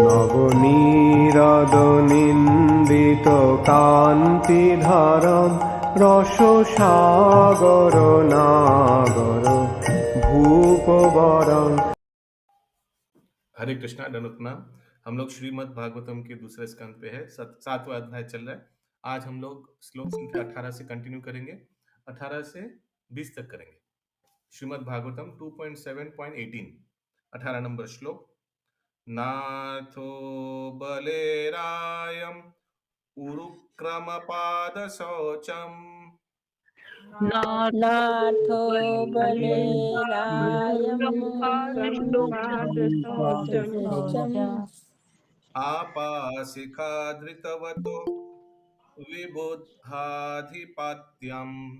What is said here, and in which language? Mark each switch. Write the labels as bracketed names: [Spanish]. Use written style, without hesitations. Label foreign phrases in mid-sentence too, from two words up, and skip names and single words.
[Sanskrit] নবনীরদ নিন্দিত কান্তিধরম রসসাগর নাগর ভূপবরম। [Hindi] हरे कृष्णा, दंडवत प्रणाम। हम लोग श्रीमद् भागवतम के दूसरे स्कंद पे है, 7वां अध्याय चल रहा है। आज हम लोग श्लोक संख्या 18 से कंटिन्यू करेंगे, 18 से 20 तक करेंगे। श्रीमद् भागवतम 2.7.18, 18 नंबर श्लोक। [Sanskrit] नाथो बलेरायम उरुक्रमपाद शौचम नाथो बलेरायं आपाशिखाधृतवतो विबुद्धाधिपत्यम्